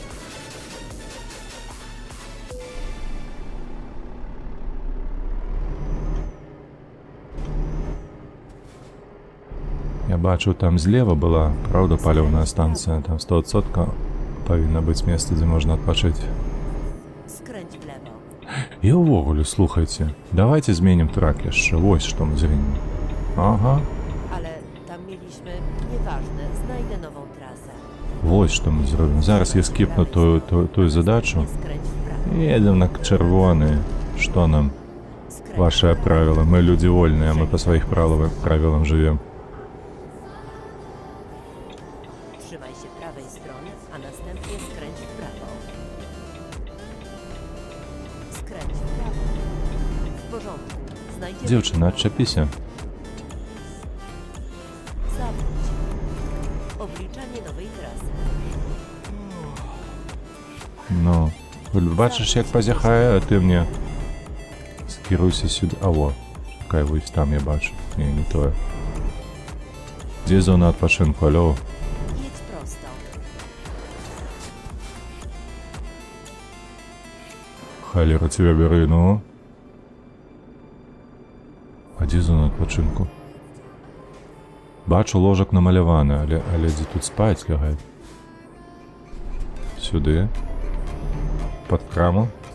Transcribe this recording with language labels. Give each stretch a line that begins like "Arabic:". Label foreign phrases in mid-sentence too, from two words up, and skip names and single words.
Belarusian: Я бачу, там злева была, праўда, паліўная станцыя. Там 100% павінна быць месца, дзе можна адпачыць. І ўвогуле, слухайце, давайте зменім трак яшчэ, вось што мы зменім. Ага.
Polish: Ale tam mieliśmy, nieważne, znajdę nową trasę.
Belarusian: Вось што мы зробім. Зараз я скіпну тую задачу.
Polish: Skręć w prawo.
Belarusian: І едем на чырвоны. Што нам? Вашыя правілы. Мы людзі вольныя, мы па сваіх правілам жывем.
Polish: Trzymaj się prawej strony, a następnie skręć w prawo. Skręć w prawo. W porządku. Znajdziemy...
Belarusian: Дзяўчына, адчапіся.
Polish: Zawróć. Obliczanie nowej trasy.
Belarusian: Ну, бачыш, як пазяхае, а ты мне скіруйся сюды. А во, чакай, вось там я бачу. Не тое. Дзе зона адпачынку, алё?
Polish: Jedź prosto.
Belarusian: Халера цябе бяры, ну. А дзе зона адпачынку? Бачу, ложак намаляваны, але дзе тут спаць лягаць? Сюды. Пад краму?